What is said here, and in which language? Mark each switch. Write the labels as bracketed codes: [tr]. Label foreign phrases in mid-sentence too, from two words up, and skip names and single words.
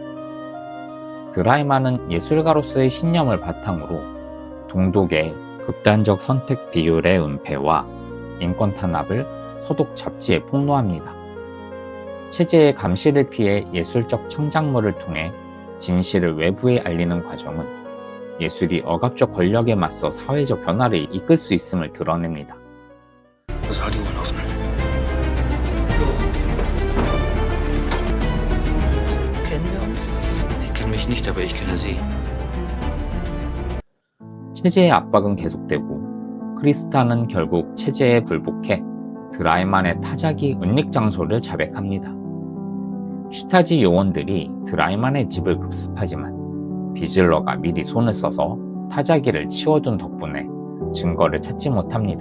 [ko] 드라이만은 예술가로서의 신념을 바탕으로 동독의 극단적 선택 비율의 은폐와 인권 탄압을 서독 잡지에 폭로합니다. 체제의 감시를 피해 예술적 창작물을 통해 진실을 외부에 알리는 과정은 예술이 억압적 권력에 맞서 사회적 변화를 이끌 수 있음을 드러냅니다. [de] Was halt die Uhr laufen. Kennen wir uns? Sie kennen mich nicht, aber ich kenne Sie. [ko] 체제의 압박은 계속되고 크리스타는 결국 체제에 굴복해 드라이만의 타자기 은닉 장소를 자백합니다. 슈타지 요원들이 드라이만의 집을 급습하지만 비즐러가 미리 손을 써서 타자기를 치워둔 덕분에 증거를 찾지 못합니다.